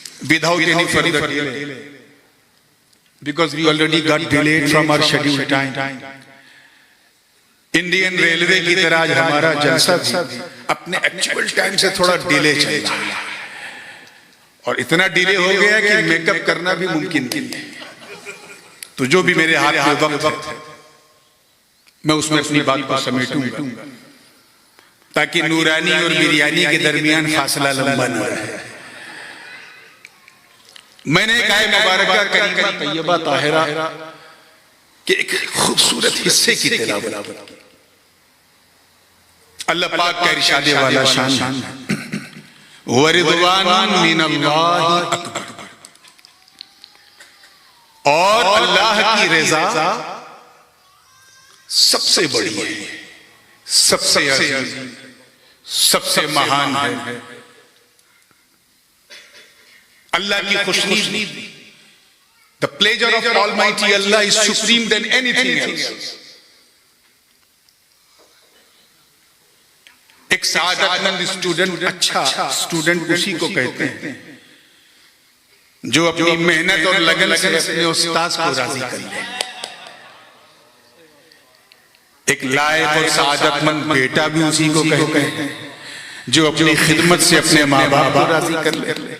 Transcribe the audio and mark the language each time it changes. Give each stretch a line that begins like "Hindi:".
English: Without any further delay, because we already got delayed from our scheduled time.
Urdu: Indian railway کی طرح آج ہمارا جلسہ بھی اپنے ایکچول ٹائم سے تھوڑا ڈیلے چل رہا ہے، اور اتنا ڈیلے ہو گیا کہ میک اپ کرنا بھی ممکن نہیں ہے. تو جو بھی میرے ہاتھ میں وقت ہے میں اس میں اپنی بات کو سمیٹوں گا تاکہ نورانی اور بریانی کے درمیان فاصلہ لمبا نہ رہے. میں نے ایک آیت مبارکہ کریمہ طیبہ طاہرہ کہ ایک خوبصورت حصے کی تلاوت کی. اللہ پاک کا ارشاد والا شان ہے
Arabic: وَرِضْوَانٌ مِّنَ اللَّهِ أَكْبَرُ،
Urdu: اور اللہ کی رضا سب سے بڑی ہے، سب سے عزیز، سب سے مہان ہے. اللہ کی خوشنودی،
English: the pleasure of Almighty Allah is supreme than anything else.
Urdu: ایک سعادت مند اسٹوڈنٹ، اچھا اسٹوڈنٹ اسی کو کہتے ہیں جو اپنی محنت اور لگن سے اپنے استاذ کو راضی کر لے. ایک لائق اور سعادت مند بیٹا بھی اسی کو کہتے ہیں جو اپنی خدمت سے اپنے ماں باپ کو راضی کر لے.